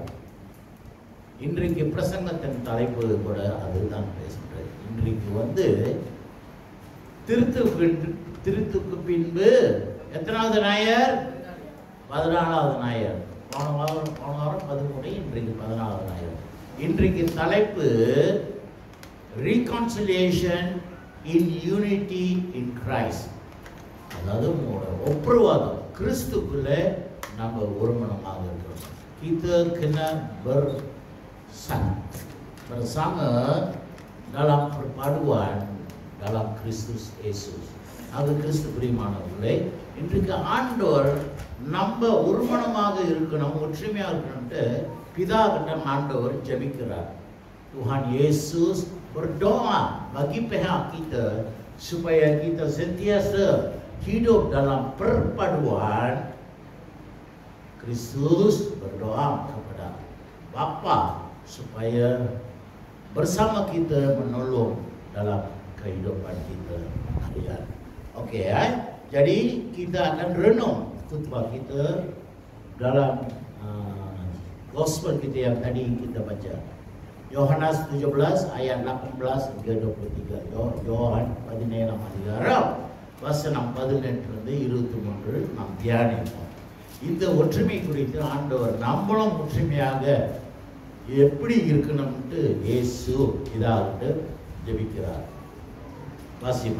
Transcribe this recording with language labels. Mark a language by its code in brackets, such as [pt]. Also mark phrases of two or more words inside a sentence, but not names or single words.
[ta] இன்றைக்கு பிரசங்கத்தின் தலைப்பு கூட அதுதான் பேசுகிறது. இன்றைக்கு வந்து திருத்துக்கு பின்பு எத்தனாவது ஞாயிறு? 14வது ஞாயிறு. போன வாரம் 13, இன்றைக்கு 14வது ஞாயிறு. இன்றைக்கு தலைப்பு [en] reconciliation in unity in Christ. [ta] அதாவது ஒப்புரவாதம், கிறிஸ்துக்குள்ள நம்ம ஒருமனமாக இருக்கிறோம். [ms] Kita kena bersama dalam perpaduan dalam Kristus Yesus. [ta] அது கிறிஸ்து பிரியமானவர்களே, இன்றைக்கு ஆண்டவர் நம்ம ஒருமனமாக இருக்கணும், ஒற்றுமையாக இருக்கணும்ட்டு பிதா கிட்ட ஆண்டவர் ஜெபிக்கிறார். [ms] Tuhan Yesus berdoa bagi pihak kita supaya kita sentiasa hidup dalam perpaduan. Kristus berdoa kepada Bapa supaya bersama kita menolong dalam kehidupan kita harian. Okey, jadi kita akan renung khutbah kita dalam gospel kita yang tadi kita baca. Yohanes 17 ayat 18 hingga 23. [ta] Yohan 17 அதிகாரம் வசனம் 18 23 நாம் தியானிப்போம். இந்த ஒற்றுமை குறித்து ஆண்டவர் நம்மளும் ஒற்றுமையாக எப்படி இருக்கணும்னு இயேசு இதாகிட்டு ஜெபிக்கிறார். வாசிமா.